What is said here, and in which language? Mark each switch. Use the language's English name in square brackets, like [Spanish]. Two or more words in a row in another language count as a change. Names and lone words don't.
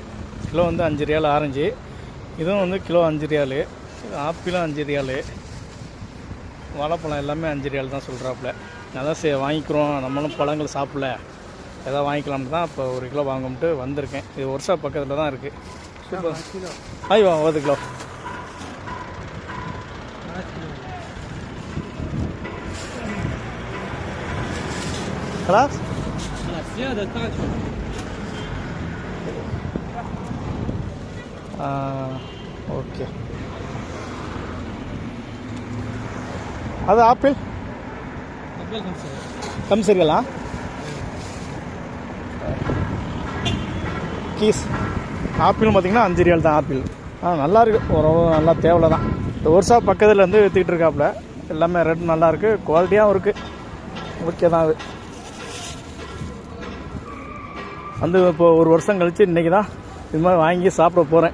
[Tamil] கிலோ 5 ரியால் ஆரஞ்சு. இதுவும் கிலோ 5 ரியாலு. ஆப்பிளும் 5 ரியாலு. வாழைப்பழம் எல்லாமே 5 ரியால் தான் சொல்கிறாப்புல. அதான் சரி வாங்கிக்கிறோம், நம்மளும் பழங்கள் சாப்பிடல, எதாவது வாங்கிக்கலாம்னு தான் இப்போ 1 கிலோ வாங்கம்ட்டு வந்திருக்கேன். இது ஒர்க் ஷாப் பக்கத்தில் தான் இருக்குது. சூப்பர். ஐயோ 1 கிலோ. [Arabic] خلاص زيادة تعرف. اوكي هذا آبل 5 ريال. [Tamil] கீஸ் ஆப்பிள் பார்த்திங்கன்னா 5 ரியால் தான் ஆப்பிள். நல்லா இருக்குது. ஓரளவு நல்லா தேவையில்ல தான். இந்த ஒர்க் ஷாப் பக்கத்தில் விற்றுக்கிட்டு இருக்காப்புல. எல்லாமே ரேட் நல்லாயிருக்கு, குவாலிட்டியாகவும் இருக்குது. ஓகே தான். அது இப்போ 1 வருஷம் கழித்து இன்றைக்கி தான் இது மாதிரி வாங்கி சாப்பிட போகிறேன்.